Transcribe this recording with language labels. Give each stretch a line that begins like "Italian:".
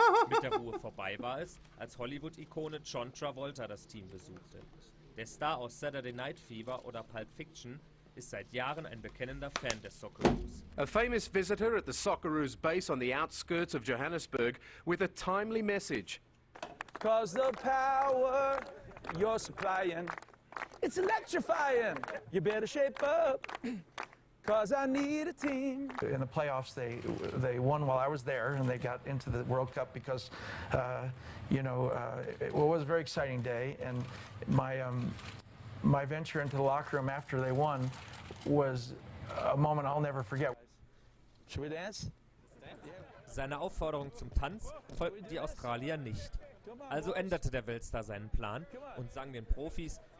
German: Mit der Ruhe vorbei war es, als Hollywood-Ikone John Travolta das Team besuchte. Der Star aus Saturday Night Fever oder Pulp Fiction ist seit Jahren ein bekennender Fan des Socceroos.
English: A famous visitor at the Socceroos base on the outskirts of Johannesburg with a timely message. Cause the power you're supplying, it's electrifying. You better shape up. Cause I need a team. In the playoffs, they won while I was there, and they got into the World Cup because, it was a very exciting day, and my venture into the locker room after they won was a moment I'll never forget. Should we dance?
German: Seiner Aufforderung zum Tanz folgten die Australier nicht. Also änderte der Weltstar seinen Plan und sang den Profis.